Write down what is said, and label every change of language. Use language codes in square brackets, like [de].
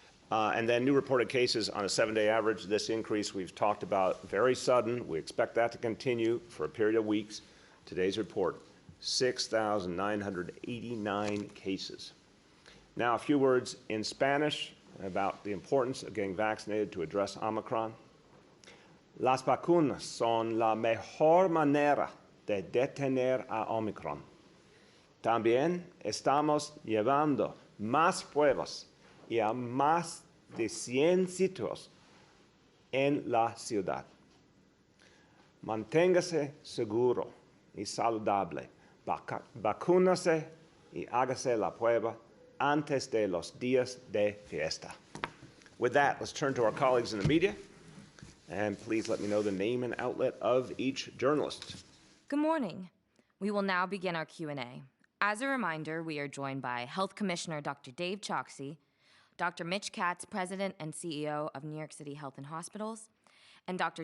[en] And then new reported cases on a 7-day average. This increase we've talked about, very sudden. We expect that to continue for a period of weeks. Today's report, 6,989 cases. Now, a few words in Spanish about the importance of getting vaccinated to address Omicron. [es] Las vacunas son la mejor manera de detener a Omicron. También estamos llevando más pruebas y a más de 100 sitios en la ciudad. Manténgase seguro y saludable. Vacúnase y hágase la prueba antes de los días de fiesta. [en] With that, let's turn to our colleagues in the media. And please let me know the name and outlet of each journalist. Good morning. We will now begin our Q&A. As a reminder, we are joined by Health Commissioner Dr. Dave Chokshi, Dr. Mitch Katz, President and CEO of New York City Health and Hospitals, and Dr.